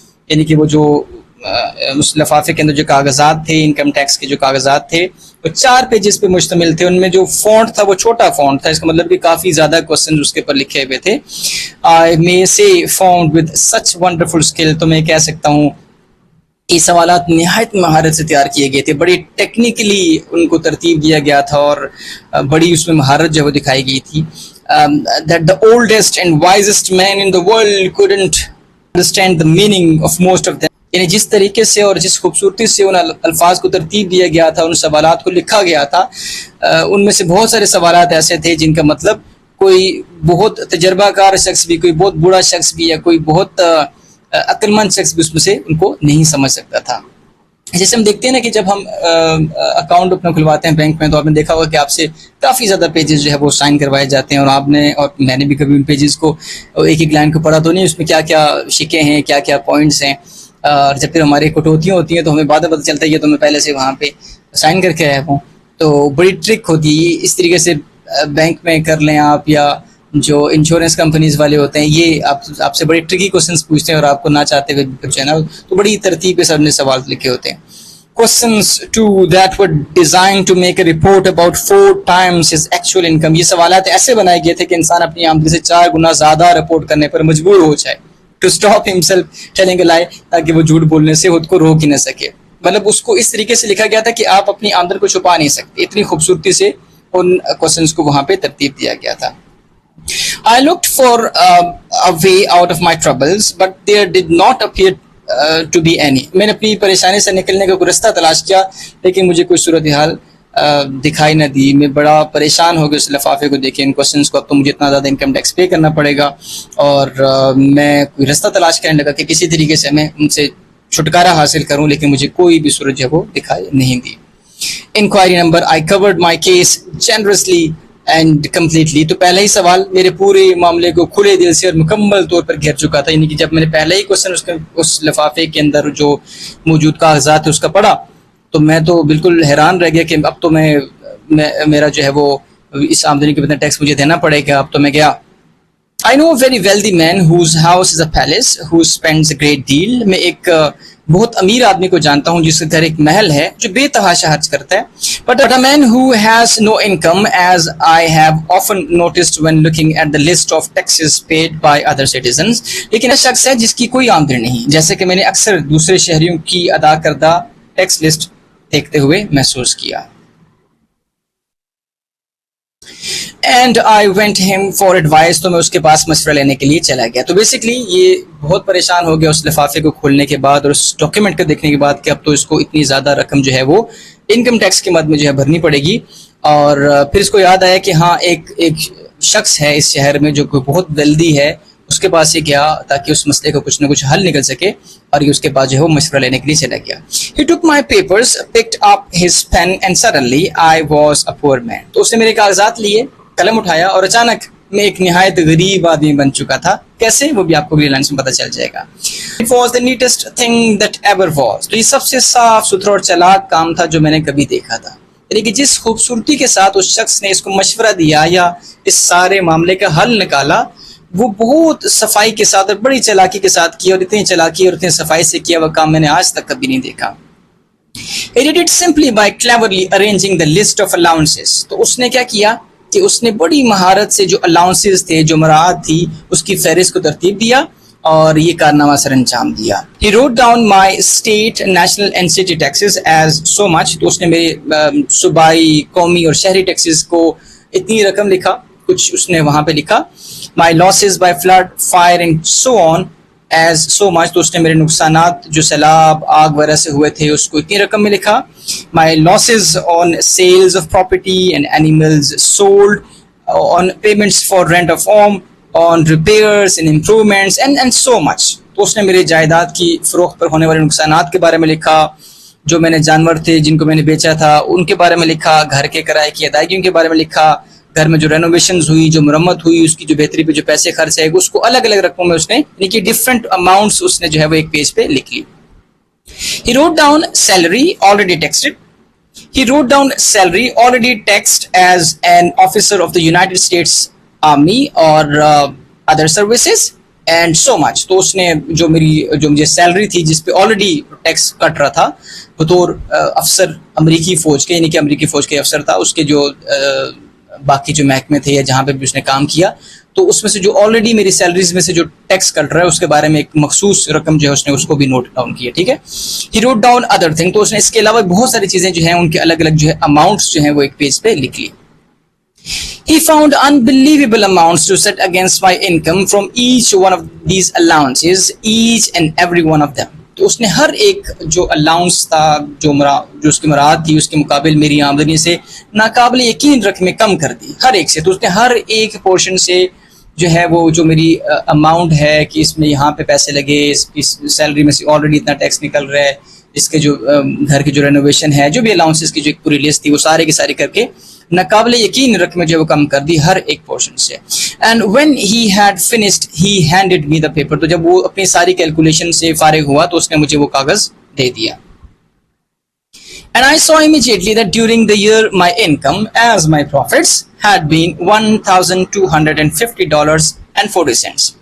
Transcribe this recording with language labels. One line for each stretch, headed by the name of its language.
Urdu: یعنی کہ وہ جو اس لفافے کے اندر جو کاغذات تھے, انکم ٹیکس کے جو کاغذات تھے, وہ 4 پیجز پہ مشتمل تھے. ان میں جو فونٹ تھا وہ چھوٹا فونٹ تھا, اس کا مطلب کہ کافی زیادہ کوسچنز اس کے اوپر لکھے ہوئے تھے.
English: I may say found with such wonderful skill,
Urdu: تو میں کہہ سکتا ہوں یہ سوالات نہایت مہارت سے تیار کیے گئے تھے, بڑی ٹیکنیکلی ان کو ترتیب دیا گیا تھا اور بڑی اس میں مہارت جو وہ دکھائی گئی تھی.
English: That the oldest and wisest man in the world couldn't understand the meaning of most of them.
Urdu: یعنی جس طریقے سے اور جس خوبصورتی سے ان الفاظ کو ترتیب دیا گیا تھا, ان سوالات کو لکھا گیا تھا, ان میں سے بہت سارے سوالات ایسے تھے جن کا مطلب کوئی بہت تجربہ کار شخص بھی, کوئی بہت بوڑھا شخص بھی, یا کوئی بہت عقل مند شخص بھی اس میں سے ان کو نہیں سمجھ سکتا تھا. جیسے ہم دیکھتے ہیں نا کہ جب ہم اکاؤنٹ اپنا کھلواتے ہیں بینک میں, تو آپ نے دیکھا ہوگا کہ آپ سے کافی زیادہ پیجز جو ہے وہ سائن کروائے جاتے ہیں, اور آپ نے اور میں نے بھی کبھی ان پیجز کو ایک ایک لائن کو پڑھا تو نہیں, اس میں کیا کیا شکے ہیں, کیا کیا پوائنٹس ہیں. اور جب پھر ہماری کٹوتیاں ہوتی ہیں تو ہمیں بعد میں پتہ چلتا ہے یہ تو میں پہلے سے وہاں پہ سائن کر کے آیا ہوں. تو بڑی ٹرک ہوتی ہے. اس طریقے سے بینک میں کر لیں آپ, یا جو انشورنس کمپنیز والے ہوتے ہیں, یہ آپ سے بڑی ٹرکی کوسچنس پوچھتے ہیں اور آپ کو نہ چاہتے ہوئے جو ہے نا, تو بڑی ترتیب کے ساتھ نے سوال لکھے ہوتے ہیں.
English: Questions too that were designed to make a report about 4 times his actual income.
Urdu: یہ سوالات ایسے بنائے گئے تھے کہ انسان اپنی آمدنی سے 4 گنا زیادہ رپورٹ کرنے پر مجبور ہو جائے.
English: To stop himself telling a lie,
Urdu: تاکہ وہ جھوٹ بولنے سے خود کو روک ہی نہ سکے. مطلب اس کو اس طریقے سے لکھا گیا تھا کہ آپ اپنی آمدن کو چھپا نہیں سکتے, اتنی خوبصورتی سے ان کوسچنس کو وہاں پہ ترتیب دیا گیا تھا.
English: I looked for a way out of my troubles, but there did not appear to be any.
Urdu: میں نے اپنی پریشانی سے نکلنے کا کوئی رستہ تلاش کیا, لیکن مجھے کوئی صورتحال دکھائی نہ دی. میں بڑا پریشان ہو گیا اس لفافے کو دیکھے, ان کوشچنس کو. اب تو مجھے اتنا زیادہ انکم ٹیکس پے کرنا پڑے گا, اور میں کوئی رستہ تلاش کرنے لگا کہ کسی طریقے سے میں ان سے چھٹکارا حاصل کروں, لیکن مجھے کوئی بھی صورت جو ہے وہ دکھائی نہیں دی.
English: Inquiry number, I covered my case generously and completely.
Urdu: تو پہلا ہی سوال میرے پورے معاملے کو کھلے دل سے اور مکمل طور پر گھیر چکا تھا. یعنی کہ جب میں نے پہلا ہی کوشچن اس لفافے کے اندر جو موجود کاغذات اس کا پڑھا, تو میں تو بالکل حیران رہ گیا کہ اب تو میرا جو ہے وہ اس آمدنی کے بدلے ٹیکس مجھے دینا پڑے گا. اب تو میں گیا.
English: I know a very wealthy man whose house is a palace, who spends a great deal.
Urdu: میں ایک بہت امیر آدمی کو جانتا ہوں جس کے گھر ایک محل ہے جو بے تحاشا خرچ کرتا ہے.
English: But a man who has no income, as I have often noticed when looking at the list of taxes paid by other citizens.
Urdu: لیکن ایسا شخص ہے جس کی کوئی آمدنی نہیں, جیسے کہ میں نے اکثر دوسرے شہریوں کی ادا کردہ ٹیکس لسٹ دیکھتے ہوئے محسوس کیا.
English: And I went him for advice.
Urdu: تو میں اس کے پاس مشورہ لینے کے لیے چلا گیا. تو بیسکلی یہ بہت پریشان ہو گیا اس لفافے کو کھولنے کے بعد اور اس ڈاکیومنٹ کو دیکھنے کے بعد کہ اب تو اس کو اتنی زیادہ رقم جو ہے وہ انکم ٹیکس کے مد میں جو ہے بھرنی پڑے گی. اور پھر اس کو یاد آیا کہ ہاں ایک شخص ہے اس شہر میں جو کوئی بہت ویلدی ہے, اس کے پاس یہ گیا تاکہ اس مسئلے کو کچھ نہ کچھ حل نکل سکے, اور یہ اس کے بعد جو ہے وہ مشورہ لینے کے لیے چلا گیا.
English: He took my papers, picked up his pen and suddenly I was a poor man.
Urdu: تو اس نے میرے کاغذات لیے, قلم اٹھایا, اور اچانک میں ایک نہایت غریب آدمی بن چکا تھا. کیسے, وہ بھی آپ کو اگلی لائن سے پتہ چل جائے گا.
English: It was the neatest thing that ever was.
Urdu: تو یہ سب سے صاف ستھرا اور چالاک کام تھا جو میں نے کبھی دیکھا تھا. یعنی کہ جس خوبصورتی کے ساتھ اس شخص نے اس کو مشورہ دیا یا اس سارے معاملے کا حل نکالا, وہ بہت صفائی کے ساتھ اور بڑی چالاکی کے ساتھ کیا, اور اتنی چالاکی اور اتنی صفائی سے کیا وہ کام میں نے آج تک کبھی نہیں دیکھا.
English: He did it simply by cleverly arranging the list of allowances.
Urdu: تو اس نے کیا کیا کہ اس نے بڑی مہارت سے جو الاؤنسز تھے, جو مراعات تھی, اس کی فہرست کو ترتیب دیا اور یہ کارنامہ سر انجام دیا.
English: He wrote down my state, national and city taxes as so much.
Urdu: تو اس نے میرے صوبائی, قومی اور شہری ٹیکسز کو اتنی رقم لکھا, کچھ اس نے وہاں پہ لکھا.
English: My losses by flood, fire and so on as so much.
Urdu: تو اس نے میرے نقصانات جو سیلاب, آگ وغیرہ سے ہوئے تھے اس کو اتنی رقم میں لکھا.
English: My losses on sales of property and animals sold, on payments for rent of home, on repairs and improvements and so much.
Urdu: تو اس نے میرے جائیداد کی فروخت پر ہونے والے نقصانات کے بارے میں لکھا, جو میں نے جانور تھے جن کو میں نے بیچا تھا ان کے بارے میں لکھا, گھر کے کرائے کی ادائیگیوں کے بارے میں لکھا, گھر میں جو رینوویشنز ہوئی, جو مرمت ہوئی, اس کی جو بہتری پہ جو پیسے خرچ ہے, اس کو الگ الگ رقموں میں اس نے, یعنی کہ ڈفرینٹ اماؤنٹس اس نے جو ہے وہ ایک پیج پہ لکھ لی.
English: He wrote down salary already taxed. He wrote down salary already taxed as an officer of the United States Army or other services and so much.
Urdu: تو اس نے جو مجھے سیلری تھی جس پہ آلریڈی ٹیکس کٹ رہا تھا بطور افسر امریکی فوج کے, یعنی کہ امریکی فوج کے افسر تھا, اس کے جو باقی جو محکمے تھے یا جہاں پہ بھی اس نے کام کیا, تو اس میں سے جو آلریڈی میری سیلریز میں سے جو ٹیکس کٹ رہا ہے اس کے بارے میں ایک مخصوص رقم جو ہے اس نے اس کو بھی نوٹ ڈاؤن کیا. ٹھیک ہے.
English: He wrote down other thing.
Urdu: تو اس نے اس کے علاوہ بہت ساری چیزیں جو ہیں ان کے الگ الگ جو ہے اماؤنٹس جو ہیں وہ ایک پیج پہ لکھ لی.
English: He found unbelievable amounts to set against my income from each one of these allowances, each and every one of them.
Urdu: تو اس نے ہر ایک جو الاؤنس تھا, جو اس کی مراد تھی, اس کے مقابل میری آمدنی سے ناقابل یقین رقمیں کم کر دی, ہر ایک سے. تو اس نے ہر ایک پورشن سے جو ہے وہ جو میری اماؤنٹ ہے کہ اس میں یہاں پہ پیسے لگے, اس کی سیلری میں سے آلریڈی اتنا ٹیکس نکل رہا ہے, اس کے جو گھر کی جو رینوویشن ہے, جو بھی الاؤنسز کی جو ایک پوری لسٹ تھی, وہ سارے کی ساری کر کے ناقابل یقین رقم جو ہے وہ کم کر دی ہر ایک پورشن سے.
English: And when he had finished he handed me the paper.
Urdu: تو جب وہ اپنی ساری کیلکولیشن سے فارغ ہوا تو اس نے مجھے وہ کاغذ دے دیا.
English: And I saw immediately that during the year my income as my profits had been $1,250.40.